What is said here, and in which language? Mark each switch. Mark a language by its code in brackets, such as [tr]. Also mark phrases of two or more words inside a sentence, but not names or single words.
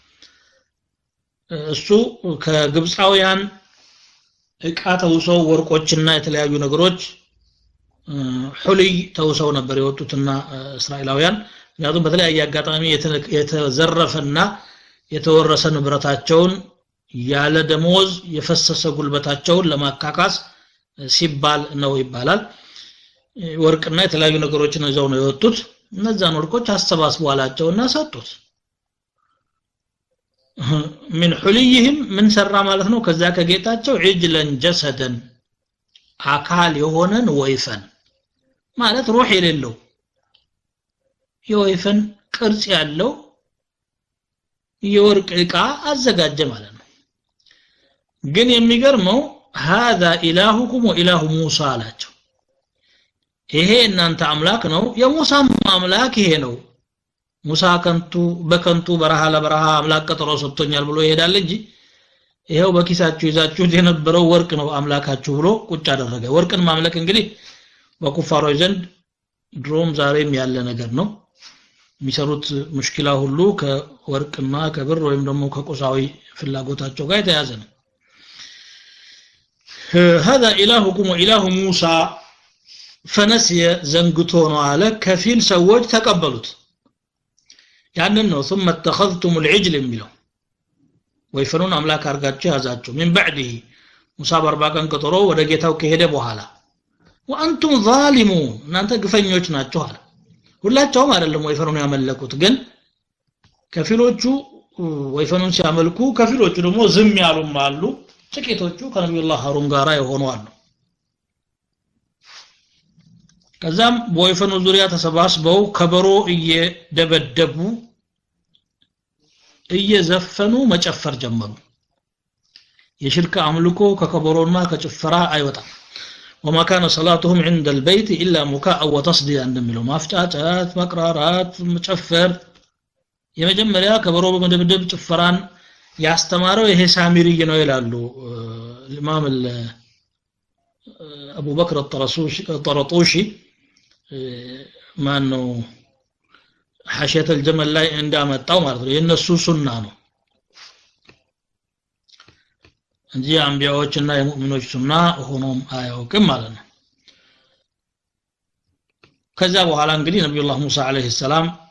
[am] እሱ ከግብፃውያን እቃ ተውሰው ወርቆችና የተለያዩ ነገሮች ሁልይ ተውሰው ነበር የወጡትና እስራኤላውያን ምክንያቱም በተለያየ አጋጣሚ የተዘረፈና የተወረሰ ንብረታቸውን ያለ ደሞዝ የፈሰሰ ጉልበታቸውን ለማካካስ ሲባል ነው ይባላል ወርቅና የተለያዩ ነገሮችን ይዘው ነው የወጡት እነዛን ወርቆች አሰባስበዋላቸውና ሰጡት [ar] من حليهم [am] من سራ ማለት ነው ከዛ ከጌታቸው [ar] عجلا جسدا [am] አካል የሆነን ወይፈን ማለት ሩህ የሌለው የወይፈን ቅርጽ ያለው የወርቅ ዕቃ አዘጋጀ ማለት ነው ግን የሚገርመው [ar] هذا إلهكم وإله موسى [am] አላቸው ይሄ እናንተ አምላክ ነው የሙሳ አምላክ ይሄ ነው ሙሳ በከንቱ በረሃ ለበረሃ አምላክ ቀጠሮ ሰጥቶኛል ብሎ ይሄዳል እንጂ ይሄው በኪሳችሁ ይዛችሁት የነበረው ወርቅ ነው አምላካችሁ ብሎ ቁጭ አደረገ ወርቅን ማምለክ እንግዲህ በኩፋሮች ዘንድ ድሮም ዛሬም ያለ ነገር ነው የሚሰሩት ሙሽኪላ ሁሉ ከወርቅና ከብር ወይም ደግሞ ከቁሳዊ ፍላጎታቸው ጋር የተያዘ ነው [ar] هذا إلهكم وإله موسى فنسي [am] زنقቶ ነው አለ ከፊል ሰዎች ተቀበሉት ያንን ነው ثم [ar] اتخذتم العجل [am] የሚለው ወይፈኑን አምላክ አርጋችሁ ያዛችሁ [ar] من بعده [am] ሙሳ በ40 ቀን ቀጠሮ ወደ ጌታው ከሄደ በኋላ [ar] وانتم ظالمون [am] እናንተ ግፈኞች ናችሁ አለ ሁላቸውም አይደለም ወይፈኑን ያመለኩት ግን ከፊሎቹ ወይፈኑን ሲያመልኩ ከፊሎቹ ደግሞ ዝም ያሉም አሉ ጥቂቶቹ ከነብዩላህ ሃሩን ጋራ የሆኑ አሉ ከዛም በወይፈኑ ዙሪያ ተሰባስበው ከበሮ እየደበደቡ እየዘፈኑ መጨፈር ጀመሩ የሽርክ አምልኮ ከከበሮና ከጭፈራ አይወጣም [ar] وما كان صلاتهم عند البيت الا مكاء وتصديا [am] እንደሚለው ማፍጫጫት መቅራራት መጨፈር የመጀመሪያ ከበሮ በመደብደብ ጭፈራን ያስተማረው ይሄ ሳሚሪይ ነው ይላሉ ኢማም አቡ በክር الطرطوشي ማን ነው ሐሸተ الجمل ላይ እንዳመጣው ማለት ነው የነሱ ሱና ነው እንጂ አንቢያዎችና የሙእሚኖች ሱና ሆኖም አያውቅም ማለት ነው ከዛ በኋላ እንግዲህ ነብዩላህ ሙሳ [ar] عليه السلام